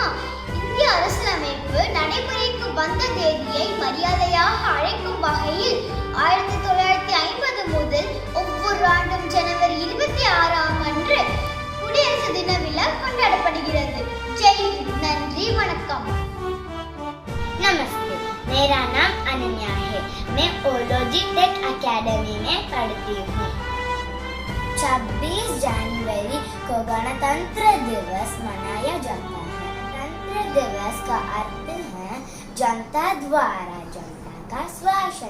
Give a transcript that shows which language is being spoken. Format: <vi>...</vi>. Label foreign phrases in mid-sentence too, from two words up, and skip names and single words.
<ta>இந்திய அரசியலமைப்பு நடைமுறைக்கு வந்த தேதியை மரியாதையாக அழைக்கும் வகையில் 1950 முதல் ஒவ்வொரு ஆண்டும் ஜனவரி 26ஆம் அன்று குடியரசு தின விழா கொண்டாடப்படுகிறது.</ta> <hi>जय हिंद.</hi> <ta>நன்றி, வணக்கம்.</ta> <hi>नमस्ते, मेरा नाम अनन्या है। मैं ओलॉजी टेक अकेडमी में पढ़ती हूँ। 26 जनवरी को गणतंत्र दिवस मनाया जाता है। गणतंत्र दिवस का अर्थ है जनता द्वारा जनता का शासन।</hi>